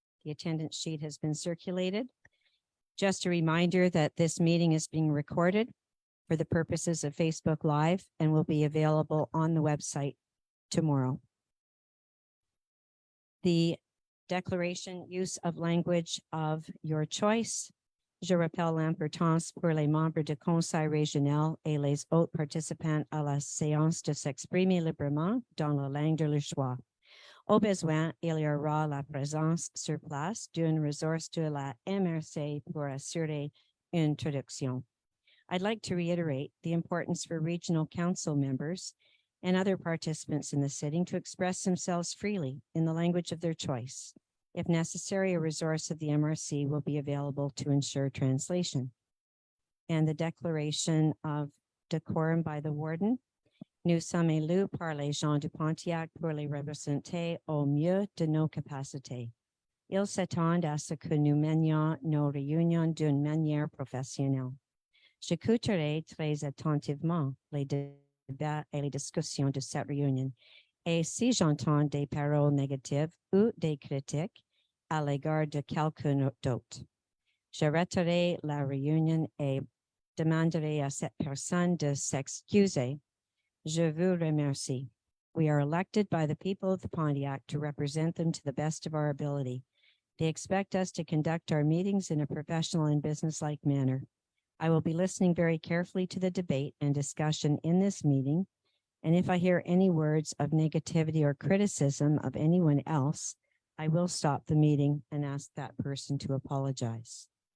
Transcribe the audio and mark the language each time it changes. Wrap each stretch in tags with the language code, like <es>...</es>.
<en>The attendance sheet has been circulated. Just a reminder that this meeting is being recorded for the purposes of Facebook Live and will be available on the website tomorrow. The declaration use of language of your choice.</en> <fr>Je rappelle l'importance pour les membres du conseil régional et les autres participants à la séance de s'exprimer librement dans la langue de leur choix. Au besoin, il y aura la présence sur place d'une ressource de la MRC pour assurer une traduction.</fr> <en>I'd like to reiterate the importance for regional council members and other participants in the sitting to express themselves freely in the language of their choice. If necessary, a resource of the MRC will be available to ensure translation. And the declaration of decorum by the warden.</en> <fr>Nous sommes élus par les gens du Pontiac pour les représenter au mieux de nos capacités. Ils s'attendent à ce que nous menions nos réunions d'une manière professionnelle. J'écouterai très attentivement les débats et les discussions de cette réunion. Et si j'entends des paroles négatives ou des critiques à l'égard de quelqu'un d'autre, j'arrêterai la réunion et demanderai à cette personne de s'excuser. Je vous remercie.</fr> <en>We are elected by the people of the Pontiac to represent them to the best of our ability. They expect us to conduct our meetings in a professional and businesslike manner. I will be listening very carefully to the debate and discussion in this meeting, and if I hear any words of negativity or criticism of anyone else, I will stop the meeting and ask that person to apologize.</en>